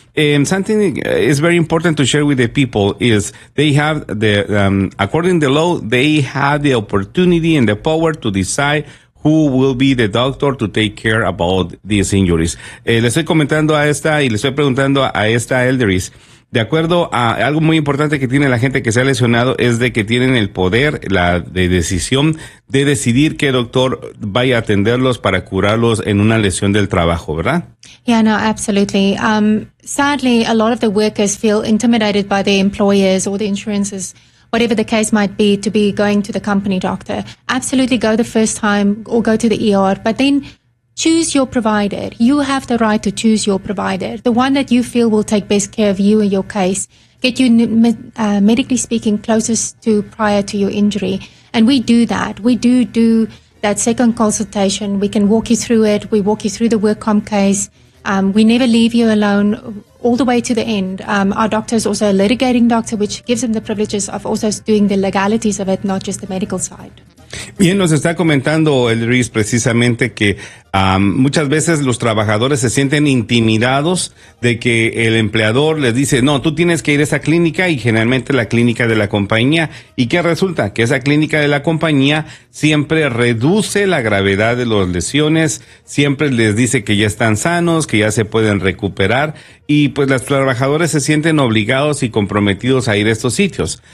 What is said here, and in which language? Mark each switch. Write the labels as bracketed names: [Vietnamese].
[English] Something is very important to share with the people is they have the, according to the law, they have the opportunity and the power to decide who will be the doctor to take care about these injuries. [Spanish] Le estoy comentando a esta y le estoy preguntando a esta Elderis. De acuerdo a algo muy importante que tiene la gente que se ha lesionado es de que tienen el poder, la de decisión de decidir qué doctor vaya a atenderlos para curarlos en una lesión del trabajo, ¿verdad? [English] Yeah, no, absolutely. Sadly, a lot of the workers feel intimidated by their employers or the insurances, whatever the case might be, to be going to the company doctor. Absolutely go the first time or go to the ER, but then choose your provider. You have the right to choose your provider, the one that you feel will take best care of you and your case, get you, medically speaking, closest to prior to your injury. And we do that. We do that second consultation. We can walk you through it. We walk you through the work comp case. We never leave you alone all the way to the end. Our doctor is also a litigating doctor, which gives him the privileges of also doing the legalities of it, not just the medical side. [Spanish] Bien, nos está comentando el Riz precisamente que muchas veces los trabajadores se sienten intimidados de que el empleador les dice, no, tú tienes que ir a esa clínica y generalmente la clínica de la compañía. ¿Y qué resulta? Que esa clínica de la compañía siempre reduce la gravedad de las lesiones, siempre les dice que ya están sanos, que ya se pueden recuperar y pues los trabajadores se sienten obligados y comprometidos a ir a estos sitios.